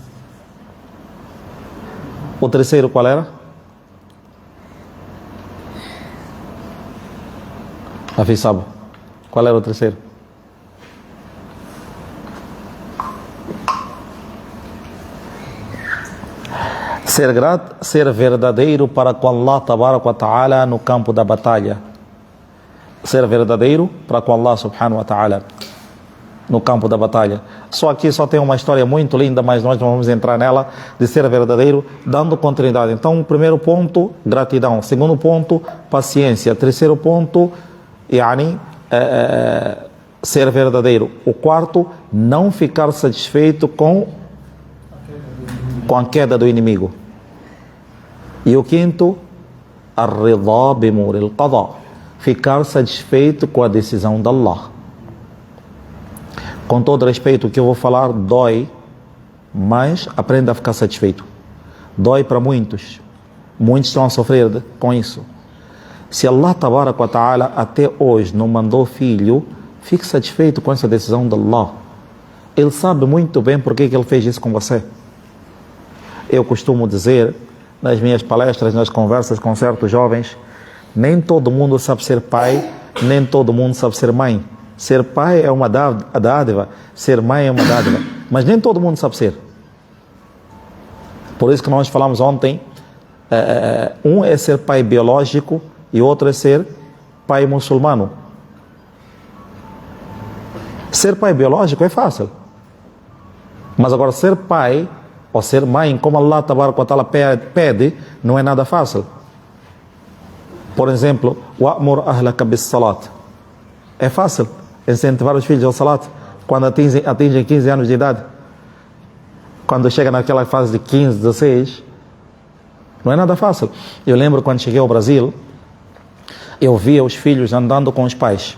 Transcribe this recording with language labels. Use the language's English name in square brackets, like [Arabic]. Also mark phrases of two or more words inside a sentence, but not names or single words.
[Portuguese] O terceiro qual era? Afi sabe. Qual era o terceiro? Ser grato, ser verdadeiro para com Allah [Arabic] تبارك وتعالى [Portuguese] no campo da batalha. Ser verdadeiro para com Allah [Arabic] سبحانه وتعالى [Portuguese] no campo da batalha. Só aqui só tem uma história muito linda, mas nós não vamos entrar nela, de ser verdadeiro, dando continuidade. Então, primeiro ponto, gratidão. Segundo ponto, paciência. Terceiro ponto, ser verdadeiro. O quarto, não ficar satisfeito com a queda do inimigo. E o quinto, [Arabic] الرضا بمر القضاء, [Portuguese] ficar satisfeito com a decisão de Allah. Com todo respeito, o que eu vou falar dói, mas aprenda a ficar satisfeito. Dói para muitos. Muitos estão a sofrer com isso. Se Allah [Arabic] تبارك وتعالى [Portuguese] até hoje não mandou filho, fique satisfeito com essa decisão de Allah. Ele sabe muito bem porque que ele fez isso com você. Eu costumo dizer, nas minhas palestras, nas conversas com certos jovens, nem todo mundo sabe ser pai, nem todo mundo sabe ser mãe. Ser pai é uma dádiva, ser mãe é uma dádiva, mas nem todo mundo sabe ser. Por isso que nós falamos ontem, um é ser pai biológico e outro é ser pai muçulmano. Ser pai biológico é fácil, mas agora ser pai ou ser mãe, como Allah [Arabic] تبارك وتعالى [Portuguese] pede, não é nada fácil. Por exemplo, [Arabic] وأمر أهلك بالصلاة. [Portuguese] É fácil incentivar os filhos ao salat quando atingem 15 anos de idade. Quando chega naquela fase de 15, 16, não é nada fácil. Eu lembro quando cheguei ao Brasil, eu via os filhos andando com os pais.